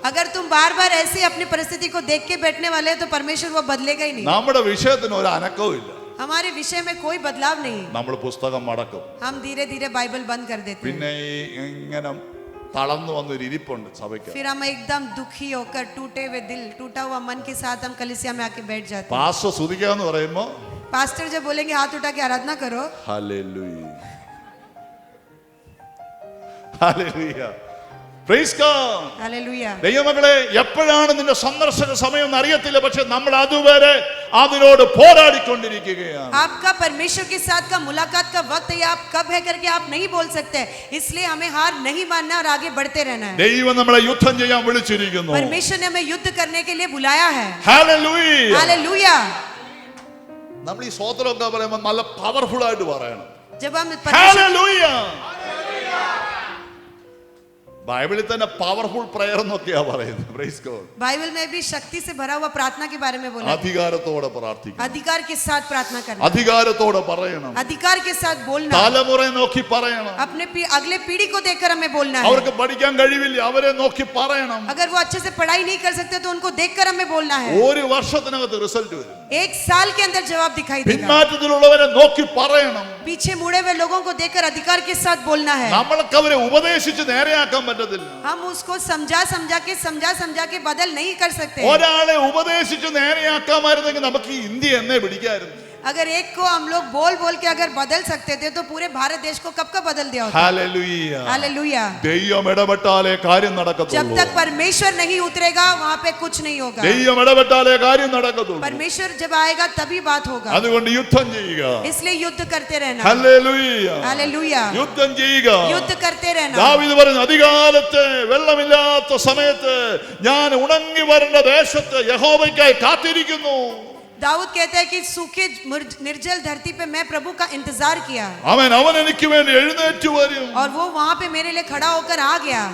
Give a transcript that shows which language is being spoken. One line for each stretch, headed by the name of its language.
Hindi: अगर तुम बार बार ऐसे अपनी परिस्थिति को देख के बैठने वाले हैं तो परमेश्वर वो बदलेगा ही नहीं.
Malayalam: നമ്മുടെ വിഷയത്തിന് ഒരു അനക്കവും ഇല്ല.
Hindi: हमारे विषय में कोई बदलाव नहीं.
Malayalam: നമ്മൾ പുസ്തകം മടക്കും.
Hindi: हम धीरे धीरे बाइबल बंद कर देते हैं.
Malayalam: പിന്നെ ഈ ഇങ്ങനെ തളർന്നു വന്നൊരു ഇരിപ്പുണ്ട് സഭയ്ക്ക്.
Hindi: फिर हम एकदम दुखी होकर टूटे हुए दिल, टूटा हुआ मन के साथ हम कलीसिया में आके बैठ जाते हैं.
Malayalam: പാസ്റ്റർ സ്തുതിക്കാന്ന് പറയുമ്പോ
Hindi: पास्टर जब बोलेंगे हाथ उठा के आराधना करो,
Malayalam: hallelujah, hallelujah,
English: Praise God.
Hindi: Hallelujah.
Malayalam: ദൈവമക്കളെ, എപ്പോഴാണ് നിന്റെ സന്ദർശന സമയം എന്ന് അറിയത്തില്ല, പക്ഷെ നമ്മൾ അതുവരെ അതിനോട് പോരാടിക്കൊണ്ടിരിക്കുകയാണ്.
Hindi: आपका परमेश्वर के साथ का मुलाकात का वक्त है, आप कब है करके आप नहीं बोल सकते. इसलिए हमें हार नहीं मानना और आगे बढ़ते रहना है.
Malayalam: ദൈവം നമ്മളെ യുദ്ധം ചെയ്യാൻ വിളിച്ചിരിക്കുന്നു.
Hindi: परमेश्वर ने हमें युद्ध करने के लिए बुलाया है.
Malayalam: ഹല്ലേലൂയ.
Hindi: हालेलुया.
Malayalam: നമ്മൾ ഈ സ്തോത്രമൊക്കെ പറയുമ്പോൾ നല്ല പവർഫുൾ ആയിട്ട് പറയണം.
Hindi: जब हम परमेश्वर,
Malayalam: ഹല്ലേലൂയ. ബൈബിളിൽ തന്നെ
English: powerful prayer
Malayalam: എന്നൊക്കെയാ പറയുന്നത്.
English: Praise God.
Hindi: बाइबल में भी शक्ति से भरा हुआ प्रार्थना के बारे में बोला है.
Malayalam: അധികാരത്തോടെ പ്രാർത്ഥിക്കണം.
Hindi: अधिकार के साथ प्रार्थना करना,
Malayalam: അധികാരത്തോടെ പറയണം.
Hindi: अधिकार के साथ बोलना,
Malayalam: തലമുറയെ നോക്കി പറയണം.
Hindi: अपने अगले पीढ़ी को देखकर हमें बोलना है.
Malayalam: അവർക്ക് പഠിക്കാൻ കഴിവില്ല, അവരെ നോക്കി പറയണം.
Hindi: अगर वो अच्छे से पढ़ाई नहीं कर सकते तो उनको देखकर हमें बोलना है.
Malayalam: ഒരു വർഷത്തിനകത്ത് റിസൾട്ട് വരും.
Hindi: एक साल के अंदर जवाब दिखाई देगा.
Malayalam: പിന്മാറ്റത്തിലുള്ളവരെ നോക്കി പറയണം.
Hindi: पीछे मुड़े हुए लोगों को देखकर अधिकार के साथ बोलना है.
Malayalam: നമ്മൾക്ക് അവരെ ഉപദേശിച്ച് നേരെയാക്കാൻ പറ്റത്തില്ല.
Hindi: हम उसको समझा के बदल नहीं कर सकते.
Malayalam: ഒരാളെ ഉപദേശിച്ച് നേരെയാക്കാമായിരുന്നെങ്കിൽ നമുക്ക് ഈ ഇന്ത്യ എന്നേ പിടിക്കായിരുന്നു.
Hindi: अगर एक को हम लोग बोल बोल के अगर बदल सकते थे तो पूरे भारत देश को कब का बदल दिया होता.
Malayalam: ഹല്ലേലൂയ.
Hindi: हालेलुया.
Malayalam: ദൈവം ഇടപെട്ടാലേ കാര്യം
Hindi: जब
Malayalam: നടക്കത്തുള്ളൂ.
Hindi: तक परमेश्वर नहीं उतरेगा वहाँ पे कुछ नहीं होगा.
Malayalam: ദൈവം ഇടപെട്ടാലേ കാര്യം നടക്കത്തുള്ളൂ.
Hindi: परमेश्वर जब आएगा तभी बात होगा.
Malayalam: അതുകൊണ്ട് യുദ്ധം ചെയ്യുക.
Hindi: इसलिए युद्ध करते रहना.
Malayalam: ഹല്ലേലൂയ.
Hindi: हालेलुया.
Malayalam: യുദ്ധം ചെയ്യുക.
Hindi: युद्ध करते रहना.
Malayalam: ദാവീദ് പറഞ്ഞു, അധികാലത്ത് വെള്ളമില്ലാത്ത സമയത്ത് ഞാൻ ഉണങ്ങി വരേണ്ട ദേശത്ത് യഹോവയ്ക്കായി കാത്തിരിക്കുന്നു.
Hindi: दाऊद कहता है कि सूखे निर्जल धरती पे मैं प्रभु का इंतजार किया
Malayalam: അവൻ എനിക്ക് വേണ്ടി എഴുന്നേറ്റ് വരും.
Hindi: और वो वहाँ पे मेरे लिए खड़ा होकर आ गया.